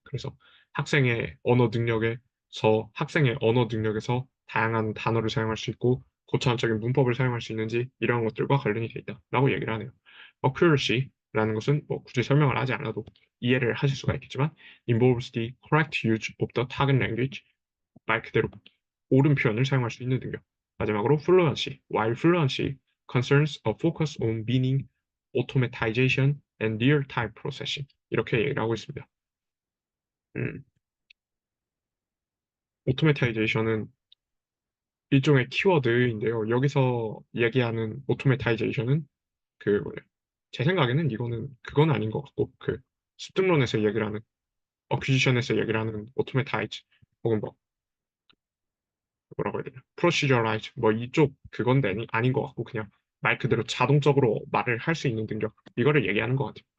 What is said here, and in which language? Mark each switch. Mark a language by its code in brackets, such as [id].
[ko] 그래서 학생의 언어 능력에서 다양한 단어를 사용할 수 있고 고차원적인 문법을 사용할 수 있는지 이런 것들과 관련이 되어 있다라고 얘기를 하네요. accuracy라는 것은 뭐 굳이 설명을 하지 않아도 이해를 하실 수가 있겠지만 [en] involves the correct use of the target language. [ko] 말 그대로 옳은 표현을 사용할 수 있는 능력. 마지막으로 fluency. [en] While fluency concerns a focus on meaning, automatization, and real-time processing. [ko] 이렇게 얘기를 하고 있습니다. 음, automatization은 일종의 키워드인데요. 여기서 얘기하는 automatization은 뭐냐. 제 생각에는 그건 아닌 것 같고, 습득론에서 얘기를 하는, acquisition에서 얘기를 하는 automatize, 혹은 뭐라고 해야 되냐, 프로시저라이즈 뭐 이쪽 그건 아닌 것 같고 그냥 말 그대로 자동적으로 말을 할 수 있는 능력 이거를 얘기하는 것 같아요.